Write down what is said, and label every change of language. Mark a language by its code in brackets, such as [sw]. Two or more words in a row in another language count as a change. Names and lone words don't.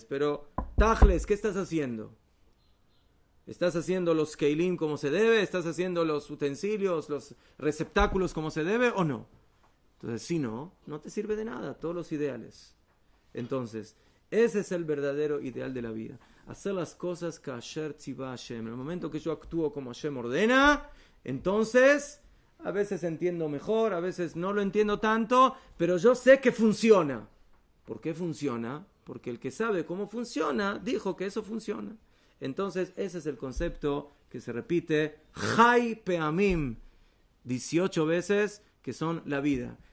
[es] Pero, Tajles, ¿qué estás haciendo? ¿Estás haciendo los keilim como se debe? ¿Estás haciendo los utensilios, los receptáculos como se debe o no? Entonces, si no te sirve de nada, todos los ideales. Entonces, ese es el verdadero ideal de la vida. Hacer las cosas [he] כאשר צוה השם. [es] En el momento que yo actúo como Hashem ordena, entonces, a veces entiendo mejor, a veces no lo entiendo tanto, pero yo sé que funciona. ¿Por qué funciona? Porque el que sabe cómo funciona, dijo que eso funciona. Entonces, ese es el concepto que se repite, [he] חי פעמים, [es] 18 veces, que son la vida.